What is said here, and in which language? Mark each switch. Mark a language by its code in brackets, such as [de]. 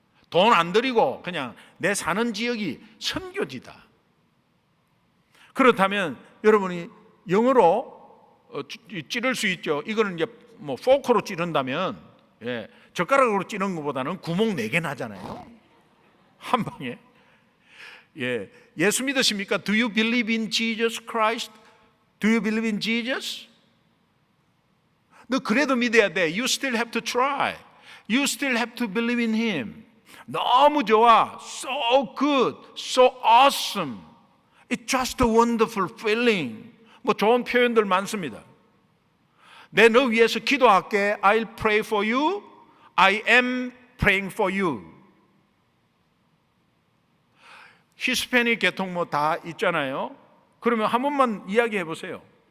[ko] 돈 안 들이고 그냥 내 사는 지역이 선교지다. 그렇다면 여러분이 영어로 찌를 수 있죠. 이거는 이제 뭐 포크로 찌른다면, 젓가락으로 찌는 것보다는 구멍 4개 나잖아요, 한 방에. 예수 믿으십니까? [en] Do you believe in Jesus Christ? Do you believe in Jesus? [ko] 너 그래도 믿어야 돼. [en] You still have to try. You still have to believe in Him. [ko] 너무 좋아. [en] So good. So awesome. It's just a wonderful feeling. [ko] 뭐 좋은 표현들 많습니다. 내 너 위해서 기도할게. [en] I'll pray for you. I am praying for you. [ko] 히스패닉 계통 뭐 다 있잖아요. 그러면 한 번만 이야기해 보세요.